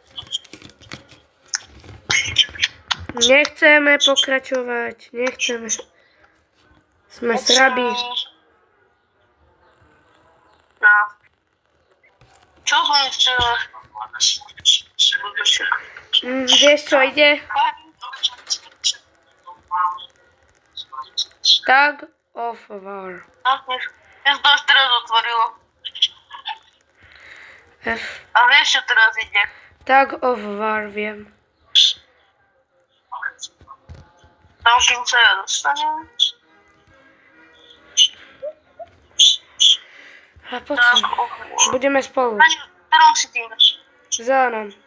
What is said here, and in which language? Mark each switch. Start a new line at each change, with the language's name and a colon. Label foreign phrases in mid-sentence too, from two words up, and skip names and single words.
Slovak: Nechceme pokračovať. Nechceme. Sme srabí. No. Čo som chcela? Vieš čo ide?
English: Tag of War.
Slovak: Ja to až teraz otvorilo. F. A vieš, čo teraz ide?
English: Tag of War,
Slovak: viem. Tam, kým sa ja dostanem. A poďme. Budeme spolu. Ktorom si tým? Zelenom.